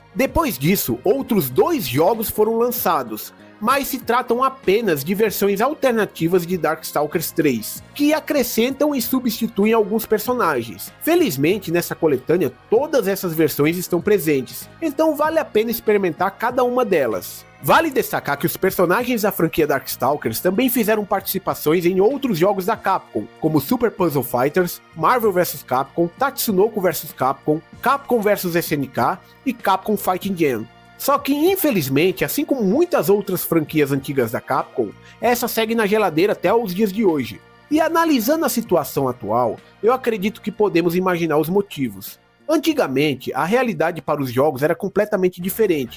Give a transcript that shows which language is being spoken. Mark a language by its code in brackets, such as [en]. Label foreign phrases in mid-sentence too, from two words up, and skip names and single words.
[pt] Depois disso, outros 2 jogos foram lançados, mas se tratam apenas de versões alternativas de Darkstalkers 3, que acrescentam e substituem alguns personagens. Felizmente, nessa coletânea, todas essas versões estão presentes, então vale a pena experimentar cada uma delas. Vale destacar que os personagens da franquia Darkstalkers também fizeram participações em outros jogos da Capcom, como Super Puzzle Fighters, Marvel vs Capcom, Tatsunoko vs Capcom, Capcom vs SNK e Capcom Fighting Jam. Só que, infelizmente, assim como muitas outras franquias antigas da Capcom, essa segue na geladeira até os dias de hoje. E analisando a situação atual, eu acredito que podemos imaginar os motivos. Antigamente, a realidade para os jogos era completamente diferente.